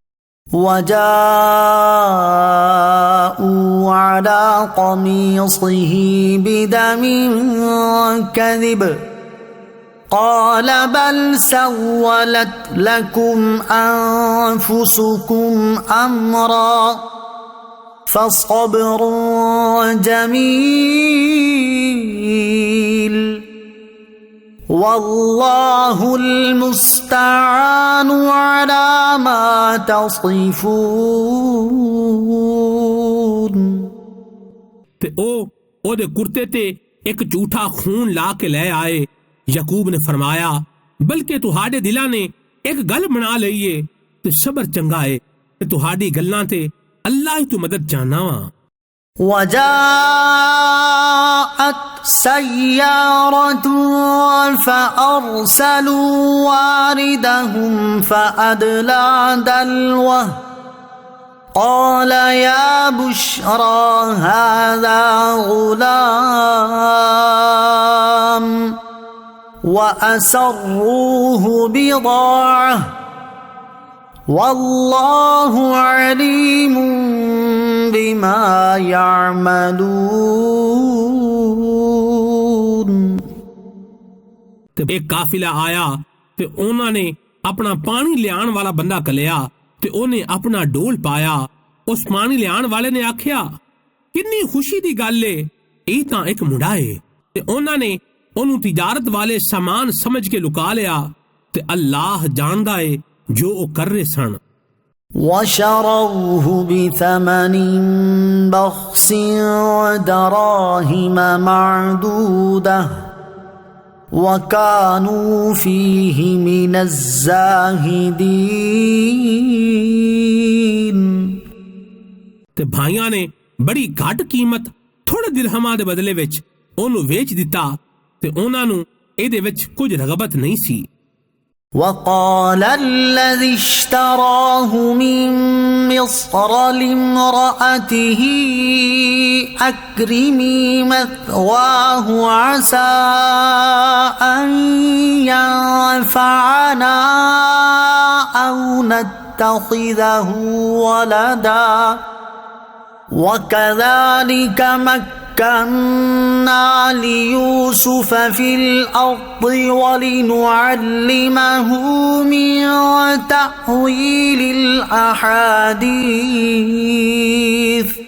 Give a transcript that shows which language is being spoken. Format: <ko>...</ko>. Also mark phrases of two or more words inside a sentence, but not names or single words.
<ar>وجاءوا على قميصه بدم كذب قال بل سولت لكم أنفسكم أمرا فصبر جميل والله المستعان على ما تصفون।</ar> <pa>ਤੇ ਓਹਦੇ ਕੁੜਤੇ ਤੇ ਇੱਕ ਝੂਠਾ ਖ਼ੂਨ ਲਾ ਕੇ ਲੈ ਆਏ। ਯਾਕੂਬ ਨੇ ਫ਼ਰਮਾਇਆ ਬਲਕਿ ਤੁਹਾਡੇ ਦਿਲਾਂ ਨੇ ਇੱਕ ਗੱਲ ਬਣਾ ਲਈਏ ਤੇ ਸਬਰ ਚੰਗਾ ਹੈ ਤੇ ਤੁਹਾਡੀ ਗੱਲਾਂ ਤੇ ਅੱਲਾਹ ਹੀ ਤੋਂ ਮਦਦ ਚਾਹਨਾ ਵਾਂ।</pa> <ar>وجاءت سيارة فأرسلوا واردهم فأدلى دلوه قال يا بشرى هذا غلام وأسروه بضاعة والله عليم بما يعملون।</ar> <pa>ਇੱਕ ਕਾਫ਼ਿਲਾ ਆਇਆ ਤੇ ਉਨ੍ਹੋਂ ਨੇ ਆਪਣਾ ਪਾਣੀ ਲਿਆਉਣ ਵਾਲਾ ਬੰਦਾ ਘੱਲਿਆ ਤੇ ਓਹਨੇ ਆਪਣਾ ਡੋਲ ਪਾਇਆ। ਉਸ ਪਾਣੀ ਲਿਆਉਣ ਵਾਲੇ ਨੇ ਆਖਿਆ ਕਿੰਨੀ ਖ਼ੁਸ਼ੀ ਦੀ ਗੱਲ ਹੈ ਇਹ ਤਾਂ ਇੱਕ ਮੁੰਡਾ ਹੈ ਤੇ ਉਨ੍ਹੋਂ ਨੇ ਓਹਨੂੰ ਤਿਜਾਰਤ ਵਾਲੇ ਸਾਮਾਨ ਸਮਝ ਕੇ ਲੁਕਾ ਲਿਆ ਤੇ ਅੱਲਾਹ ਜਾਣਦਾ ਹੈ ਜੋ ਉਹ ਕਰ ਰਹੇ ਸਨ।</pa> <ar>وشروه بثمن بخس دراهم معدودة وكانوا فيه من الزاهدين।</ar> <pa>ਤੇ ਭਾਈਆਂ ਨੇ ਬੜੀ ਘੱਟ ਕੀਮਤ ਥੋੜ੍ਹੇ ਦਿਰਹਮਾਂ ਦੇ ਬਦਲੇ ਵਿੱਚ ਓਹਨੂੰ ਵੇਚ ਦਿੱਤਾ ਤੇ ਉਹਨਾਂ ਨੂੰ ਇਹਦੇ ਵਿੱਚ ਕੁਝ ਰਗ਼ਬਤ ਨਹੀਂ ਸੀ।</pa> <ar>وقال الذي اشتراه من مصر لامرأته أكرمي مثواه عسى أن ينفعنا أو نتخذه ولدا وكذلك مكنا ليوسف في الأرض ولنعلمه من تأويل الأحاديث</ar>